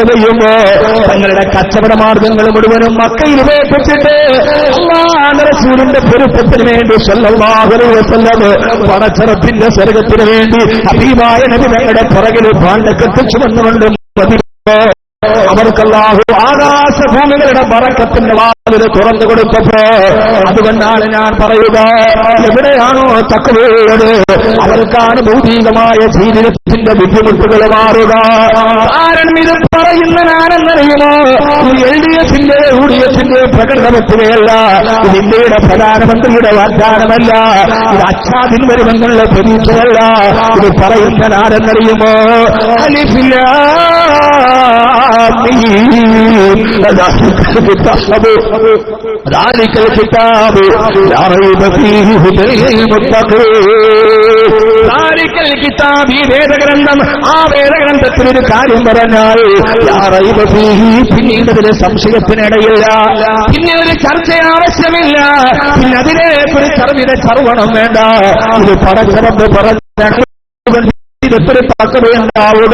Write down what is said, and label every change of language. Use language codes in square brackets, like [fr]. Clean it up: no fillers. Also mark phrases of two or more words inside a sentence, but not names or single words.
[ml] ചെയ്യുമ്പോ തങ്ങളുടെ കച്ചവട മാർഗങ്ങൾ മുഴുവനും മക്കയിൽ ഉപേക്ഷിച്ചിട്ട് അല്ലാഹുവിന്റെ റസൂലിന്റെ പൊരുത്തത്തിന് വേണ്ടി [ar] صلى الله عليه وسلم [ml] പടച്ചറപ്പിന്റെ സ്വർഗ്ഗത്തിന് വേണ്ടി അഭിമായ നബിതങ്ങളുടെ പുറകിൽ ഭാണ്ഡക്കെത്തിച്ചു വന്നുകൊണ്ട് അവർക്ക് അല്ലാഹു ആകാശഭൂമികളുടെ ബറക്കത്തിന്റെ വാതിൽ തുറന്നു കൊടുത്തപ്പോ, അതുകൊണ്ടാണ് ഞാൻ പറയുക, എവിടെയാണോ തഖ്വയുള്ളത് അവർക്കാണ് ഭൗതികമായ ജീവിതത്തിന്റെ ബുദ്ധിമുട്ടുകൾ മാറുക. കാരണം ഇത് പറയുന്ന ഞാനെന്നറിയുമോ? LDFന്റെ UDFന്റെ പ്രകടനപത്രികയല്ല, ഇത് ഇന്ത്യയുടെ പ്രധാനമന്ത്രിയുടെ വാഗ്ദാനമല്ല, ഇത് അച്ഛാദിൻ വരുമെന്നുള്ള പ്രതീക്ഷയല്ല. ഇത് പറയുന്ന ഞാനെന്നറിയുമോ? [ar] ذلك الكتاب لا ريب فيه هدى للمتقين. ذلك الكتاب, [ml] ഈ വേദഗ്രന്ഥം, ആ വേദഗ്രന്ഥത്തിൽ ഒരു കാര്യം പറഞ്ഞാൽ [ar] لا ريب فيه, [ml] പിന്നീട് അതിന് സംശയത്തിനിടയില്ല, പിന്നെ ഒരു ചർച്ച ആവശ്യമില്ല, പിന്നെ അതിനെക്കുറിച്ച് ചർവണം വേണ്ട. ഇത് പടച്ചറപ്പ് പറഞ്ഞു ജീവിതത്തിൽ പക്വതയുണ്ടാവുക.